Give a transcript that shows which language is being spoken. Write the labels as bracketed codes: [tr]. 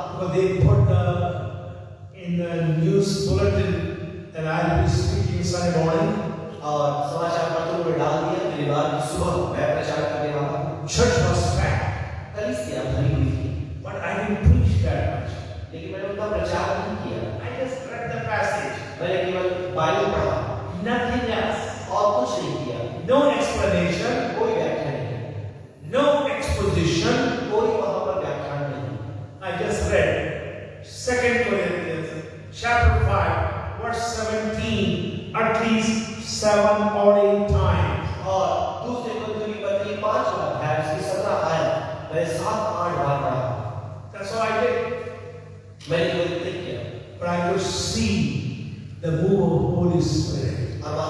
[en] But they put in the news bulletin that I will be speaking Sunday morning. [hi] और समाचार पत्रों में डाल दिया कि रविवार की सुबह मैं प्रचार करने वाला हूँ। [en] Church was packed, [hi] कलीसिया भरी हुई थी [en] but I didn't preach that much. [hi] लेकिन मैंने उनका प्रचार नहीं किया। [en] I just read the passage, [hi] मैंने केवल बाइबल पढ़ा [en] nothing else. [hi] और कुछ नहीं किया। [en] No explanation, [hi] कोई व्याख्या नहीं, [en] no exposition. [hi] कोई वहां पर व्याख्यान नहीं। [en] I just read 2 Corinthians chapter 5 verse 17 at least 7 or 8 times. [hi] और दूसरे कोरिन्थियों की पत्री 5 अध्याय उसकी 17 आयत मैंने 7-8 बार पढ़ा। [en] That's all I did. [hi] मैंने केवल इतना किया [en] But I could see the move of Holy Spirit.